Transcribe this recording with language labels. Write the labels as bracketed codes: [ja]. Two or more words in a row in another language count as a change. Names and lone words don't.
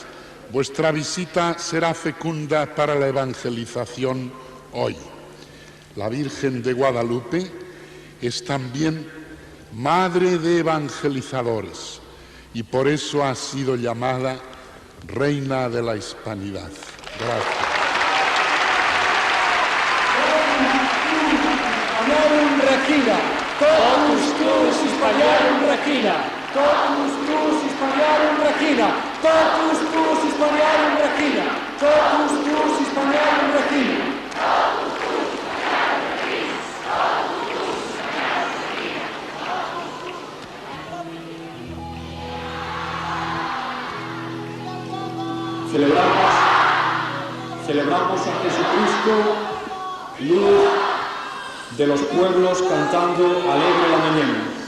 [es] Vuestra visita será fecunda para la evangelización hoy. La Virgen de Guadalupe es también madre de evangelizadores y por eso ha sido llamada Reina de la Hispanidad. Gracias. [la] Hispaniarum Regina, totus tuus Hispaniarum Regina, totus tuus Hispaniarum Regina, totus tuus Hispaniarum Regina, totus tuus Hispaniarum Regina. [es] Celebramos a Jesucristo, luz de los pueblos, cantando alegre la mañana.